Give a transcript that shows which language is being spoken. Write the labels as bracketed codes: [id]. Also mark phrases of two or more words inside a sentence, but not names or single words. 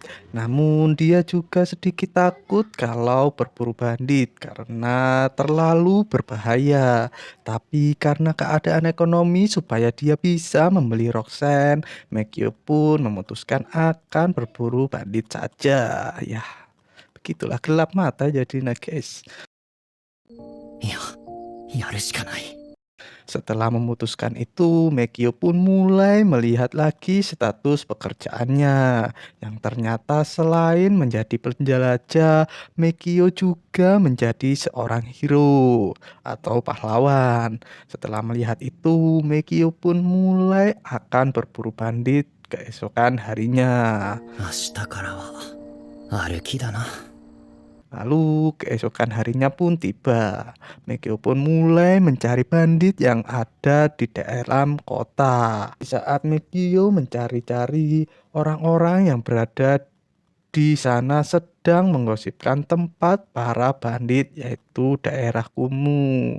[id] Namun dia juga sedikit takut kalau berburu bandit karena terlalu berbahaya. Tapi karena keadaan ekonomi supaya dia bisa membeli Roxanne, Mekio pun memutuskan akan berburu bandit saja. Ya, begitulah gelap mata jadinya guys. [ja] いや、やるしかない。 [id] Setelah memutuskan itu, Mekio pun mulai melihat lagi status pekerjaannya. Yang ternyata selain menjadi penjelajah, Mekio juga menjadi seorang hero atau pahlawan. Setelah melihat itu, Mekio pun mulai akan berburu bandit keesokan harinya. [ja] 明日からは歩きだな。 [id] Lalu keesokan harinya pun tiba. Mekio pun mulai mencari bandit yang ada di dalam kota. Di saat Mekio mencari-cari, orang-orang yang berada di sana sedang menggosipkan tempat para bandit, yaitu daerah Kumu.